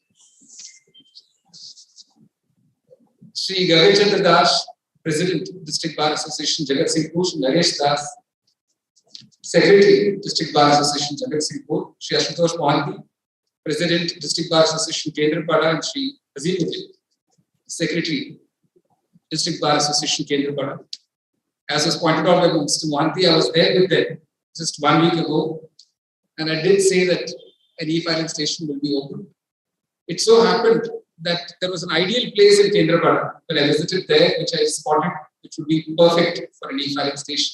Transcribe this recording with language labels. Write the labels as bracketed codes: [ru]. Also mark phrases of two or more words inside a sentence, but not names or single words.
[en] Shri Jagatsinghpur Das, President, District Bar Association, Jagatsinghpur, Shri Naresh Das, Secretary, District Bar Association, Jagatsinghpur, Shri Ashutosh Mohanty, President, District Bar Association, Kendrapara, and Shri Azimuddin, Secretary, District Bar Association, Kendrapara. As was pointed out by Mr. Mohanty, I was there with them just 1 week ago, and I did say that an e-filing station will be open. It so happened that there was an ideal place in Kendrapara when I visited there, which I spotted, which would be perfect for an e-filing station.